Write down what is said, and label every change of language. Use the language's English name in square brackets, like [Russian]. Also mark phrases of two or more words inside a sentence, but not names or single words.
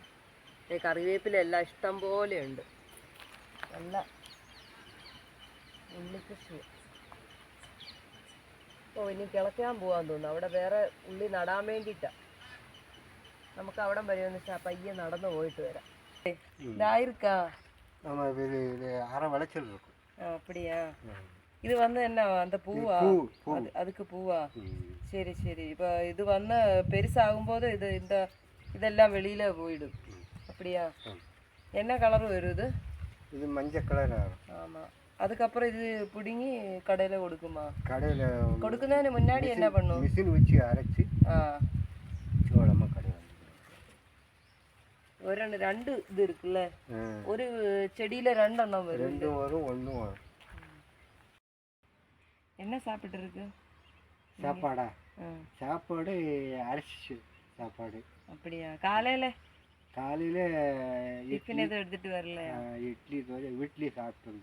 [Malayalam] കറിവേപ്പിലെല്ലാം ഇഷ്ടം പോലെ ഉണ്ട്. നല്ല ഉള്ളിക്കൃഷി. ഇനി കിളയ്ക്കാൻ പോകാൻ തോന്നുന്നു. അവിടെ വേറെ ഉള്ളി നടാൻ വേണ്ടിയിട്ടാണ്. നമുക്ക് അവിടെ വരുമെന്ന് പയ്യെ നടന്നു പോയിട്ട് വരാം. ഇതായിരിക്കാ அப்படியா? [Tamil] இது வந்து என்ன அந்த பூவா? அதுக்கு பூவா? சரி சரி. இப்போ இது வந்து பெருசாகும்போது இதெல்லாம் வெளியில போயிடும். அப்படியா? என்ன கலர் வரும் இது? இது மஞ்சள் கலர் ஆகும். ஆமாம். அதுக்கப்புறம் இது பிடுங்கி கடையில் கொடுக்குமா? கடையில் கொடுക്കുന്നതിന് முன்னாடி என்ன பண்ணும்? மிஷின் வச்சு அரைச்சி சோளமாக கடை [Malayalam] രണ്ട് ഇത് இருக்குல்ல, ഒരു ചെടിയിലെ രണ്ടെണ്ണം വരും. [Tamil] ரெண்டும் வரும், ஒன்றும் வரும். என்ன சாப்பிட்டு இருக்கு? சாப்பாடா? சாப்பாடு அரிசி சாப்பாடு. அப்படியா? காலையில் டிஃபன் எதுவும் எடுத்துட்டு வரல? இட்லி தோசை வீட்லேயே சாப்பிட்டு.